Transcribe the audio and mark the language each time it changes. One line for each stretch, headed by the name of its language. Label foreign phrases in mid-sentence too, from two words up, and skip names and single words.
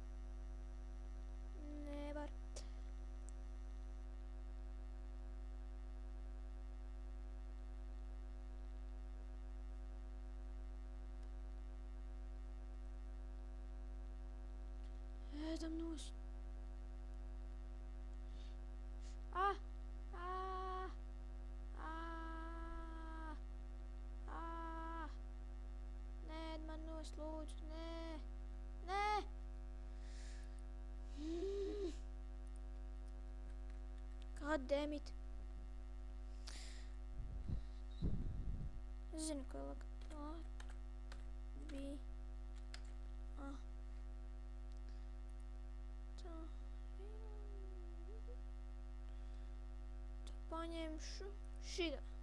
Latvian: Nevar. Ēdam nost. Nē, man nost, lūdzu, nē.
English: God damn it.
Latvian: Es zinu, ko bija. Paņemšu šitā.